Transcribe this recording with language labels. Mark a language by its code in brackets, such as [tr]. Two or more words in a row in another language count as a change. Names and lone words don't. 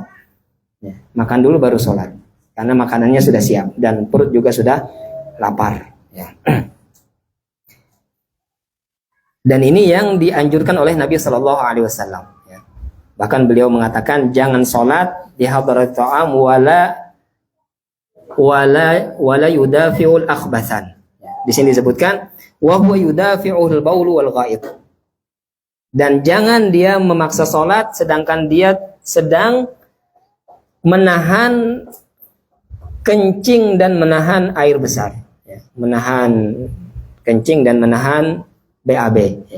[id] Ya, makan dulu baru sholat, karena makanannya sudah siap dan perut juga sudah lapar. Ya. Dan ini yang dianjurkan oleh Nabi [ar] صلى الله عليه وسلم. [id] Ya. Bahkan beliau mengatakan jangan sholat di [ar] حضرة طعام ولا يدافع الأخبثان. [id] Ya. [ar] Di sini disebutkan وهو يدافع البول والغائط. [id] Dan jangan dia memaksa sholat sedangkan dia sedang menahan kencing dan menahan air besar, ya. Menahan kencing dan menahan BAB, ya.